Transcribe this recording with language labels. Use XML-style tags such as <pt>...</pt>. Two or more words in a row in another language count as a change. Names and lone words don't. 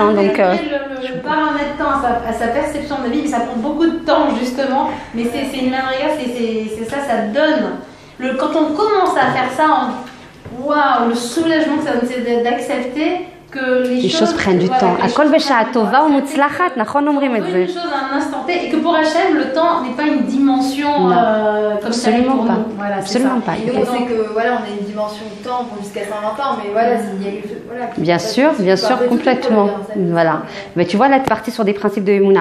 <fr>Hein, donc, le paramètre temps à sa perception de la vie, ça prend beaucoup de temps justement, mais c'est une manière, c'est ça, ça donne. Quand on commence à faire ça, waouh, le soulagement que ça donne, c'est d'accepter que les choses prennent du temps.</fr> <he>הכל בשעה טובה ומוצלחת, נכון אומרים את</he> <fr>une chose à un instant T, et que pour Hachem, le temps n'est pas une dimension comme ça. Absolument pas. Voilà, absolument pas. Et donc, on sait que voilà, on a une dimension de temps jusqu'à 120 ans, mais voilà, s'il y a eu bien sûr, complètement. Voilà. Mais tu vois, là, tu es parti sur des principes de Emouna.</fr>